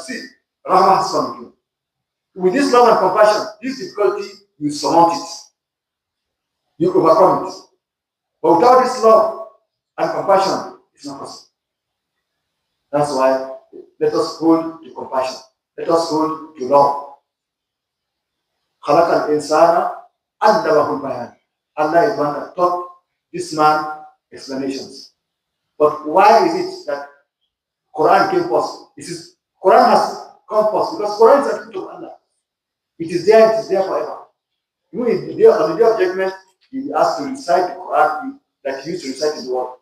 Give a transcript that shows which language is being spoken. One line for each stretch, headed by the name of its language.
English: See, Rahmah has come with you. With this love and compassion, this difficulty, you surmount it. You overcome it. But without this love and compassion, it's not possible. That's why let us hold to compassion. Let us hold to love.
Arabic: خلق الإنسان علمه البيان.
English: Allah is one that taught this man explanations. But why is it that Quran came first? Quran has come first because Quran is a gift of Allah. It is there forever. Even on the day of judgment, you will be asked to recite the Quran that you used to recite in the world.